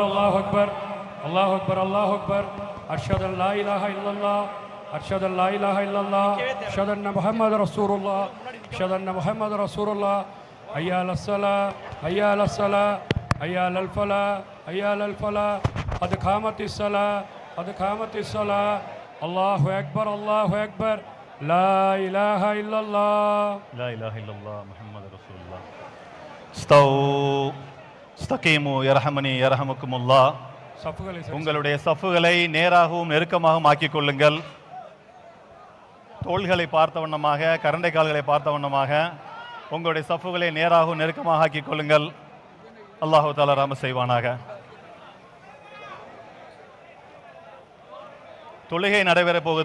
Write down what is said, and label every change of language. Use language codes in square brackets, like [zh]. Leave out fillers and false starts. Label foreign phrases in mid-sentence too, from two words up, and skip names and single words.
[ar] الله أكبر الله أكبر الله أكبر. أشهد أن لا إله إلا الله أشهد أن لا إله إلا الله أشهد أن محمدا رسول الله أشهد أن محمدا رسول الله. حي على الصلاة حي على الصلاة حي على الفلاح حي على الفلاح. قد قامت الصلاة قد قامت الصلاة. الله أكبر الله أكبر لا إله إلا الله لا إله إلا الله محمد رسول الله. استووا استقيموا يرحمني يرحمكم الله. [ta] உங்களுடைய சஃப்புகளை நேராகவும் நெருக்கமாகவும் ஆக்கிக் கொள்ளுங்கள். தோள்களை பார்த்த வண்ணமாக கரண்டை கால்களை பார்த்த வண்ணமாக உங்களுடைய சஃப்புகளை நேராகவும் நெருக்கமாக ஆக்கிக் கொள்ளுங்கள். அல்லாஹு தஆலா ரஹ்ம செய்வானாக. தொழுகை நடைபெற போகுது.